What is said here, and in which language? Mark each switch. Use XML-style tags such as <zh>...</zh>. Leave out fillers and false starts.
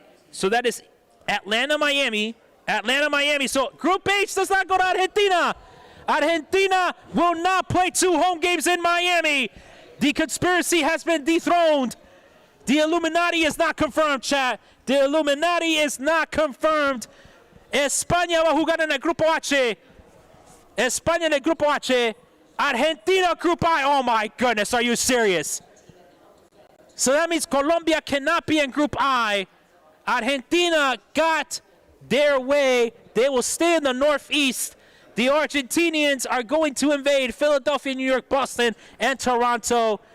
<en>So that is Atlanta, Miami. So Group H does not go to Argentina. Argentina will not play 2 home games in Miami. The conspiracy has been dethroned. The Illuminati is not confirmed, chat. The Illuminati is not confirmed.</en> <es>España va a jugar en el Grupo H. España en el Grupo H. Argentina</es> <en>Group I. Oh, my goodness. Are you serious? So that means Colombia cannot be in Group I. Argentina got their way. They will stay in the Northeast. The Argentinians are going to invade Philadelphia, New York, Boston, and Toronto.</en>